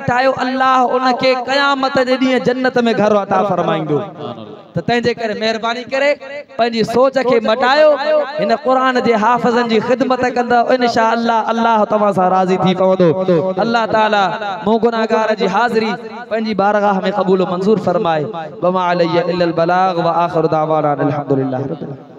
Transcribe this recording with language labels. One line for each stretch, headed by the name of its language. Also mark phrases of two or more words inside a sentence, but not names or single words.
Sindhi: ठायो अल्लाह उनके क़यामत जे ॾींहुं जन्नत में घर अता फरमाईंदो त तंहिंजे करे महिरबानी करे पंहिंजी सोच खे मटायो हिन क़ुरान जे हाफ़िज़नि जी ख़िदमत कंदा इंशाअल्लाह अल्लाह तव्हां सां राज़ी थी पवंदो अल्लाह ताला मूं गुनाहगार जी हाज़िरी पंहिंजी बारगाह में क़बूल मंज़ूर फरमाए
Arabic: وما علينا إلا البلاغ وآخر دعوانا الحمد لله رب العالمين.